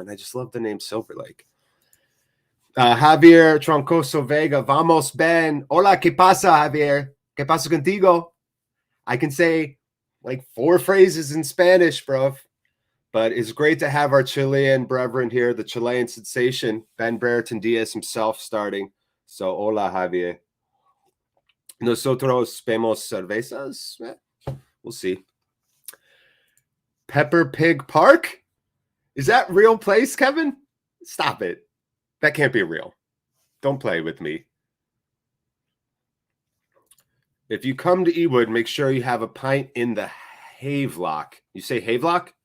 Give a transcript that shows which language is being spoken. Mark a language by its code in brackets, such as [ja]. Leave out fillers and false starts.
[en] And I just love the name Silver Lake. Javier Troncoso Vega, [es] vamos, [en] Ben. [es] Hola, ¿qué pasa, Javier? ¿Qué pasa contigo? [en] I can say like 4 phrases in Spanish, bro. But it's great to have our Chilean brethren here, the Chilean sensation, Ben Brereton Diaz himself starting. So, hola, Javier. [es] Nosotros vemos cervezas. [en] We'll see. Pepper Pig Park? Is that real place, Kevin? Stop it. That can't be real. Don't play with me. If you come to Ewood, make sure you have a pint in the Havelock. You say Havelock?